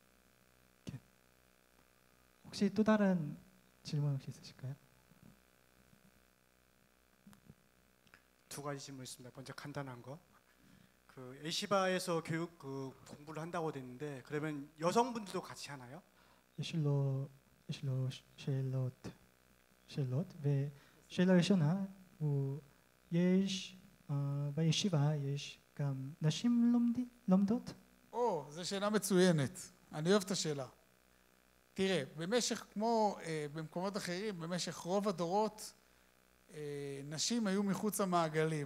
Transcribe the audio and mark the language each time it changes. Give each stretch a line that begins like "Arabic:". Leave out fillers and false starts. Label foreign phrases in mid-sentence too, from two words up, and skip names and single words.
Korean: 혹시 또 다른 질문 혹시 있으실까요? 두 가지 질문 있습니다. 먼저 간단한 거. 그 에시바에서 교육 공부를 한다고 됐는데 그러면 여성분들도 같이 하나요?
Hebrew: יש לו שאלות ושאלה ראשונה הוא יש בישיבה יש גם נשים לומדות? זו שאלה מצוינת. אני אוהב את השאלה. תראה, במשך, כמו במקומות אחרים, במשך רוב הדורות, נשים היו מחוץ המעגלים.